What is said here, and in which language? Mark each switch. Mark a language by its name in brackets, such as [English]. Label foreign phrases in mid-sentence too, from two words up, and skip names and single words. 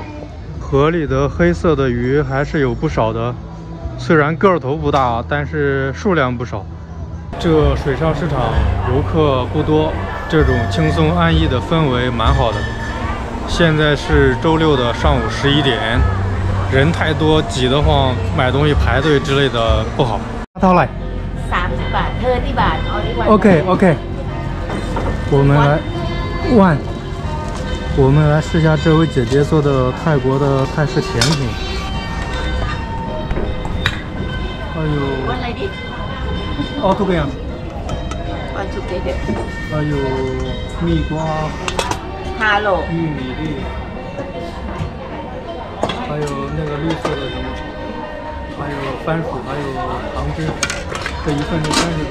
[Chinese] 河里的黑色的鱼还是有不少的，虽然个头不大，但是数量不少。这水上市场游客不多，这种轻松安逸的氛围蛮好的。现在是周六的上午11点。人太多挤得慌，买东西排队之类的不好。 [Thai] เท่าไหร่ 30 บาท30 บาทเอาดีกว่า [Chinese] OK， 我们来万，我们来试一下这位姐姐做的泰国的泰式甜品。还有 [Thai] วันอะไรดิ 哦，ทุกอย่าง วันชุกเด็ด [Chinese] 还有蜜瓜、 [Thai] 5 โล [Chinese] 玉米粒。还有那个绿色的什么，还有番薯，还有糖汁，这一份就30多。